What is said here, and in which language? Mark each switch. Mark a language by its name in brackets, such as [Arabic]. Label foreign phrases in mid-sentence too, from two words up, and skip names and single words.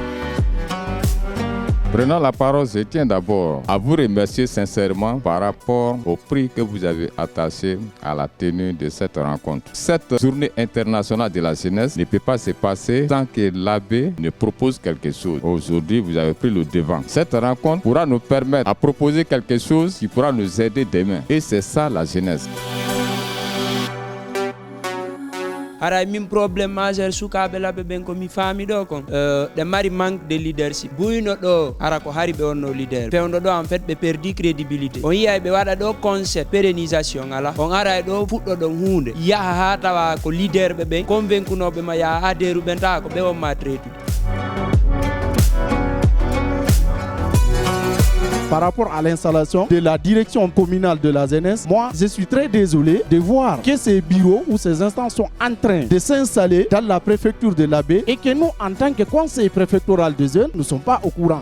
[French] Prenant la parole, je tiens d'abord à vous remercier sincèrement par rapport au prix que vous avez attaché à la tenue de cette rencontre. Cette journée internationale de la jeunesse ne peut pas se passer sans que l'abbé ne propose quelque chose. Aujourd'hui, vous avez pris le devant. Cette rencontre pourra nous permettre de proposer quelque chose qui pourra nous aider demain. Et c'est ça la jeunesse. [Fula] Ara min [French] problème majeur [Fula] sukaɓe laɓe ɓen ko mi faami ɗo kon ɗe mari [French] manque de leadership [Fula] buyno ɗo ara ko hari ɓe wonno leader fewno ɗo [French] en fait [Fula] ɓe perdi crédibilité on yiyay ɓe waɗa ɗo [French] concept pérennisation [Fula] ala on ara ɗo fuɗɗo ɗon hunde yaha ha tawa ko leader ɓe ɓen convaincunoɓe ma yaha ha deru ɓen tawa ko ɓe wonma traitude. [French] Par rapport à l'installation de la direction communale de la jeunesse, moi, je suis très désolé de voir que ces bureaux ou ces instances sont en train de s'installer dans la préfecture de l'Abbé et que nous, en tant que conseil préfectoral des jeunes, nous ne sommes pas au courant.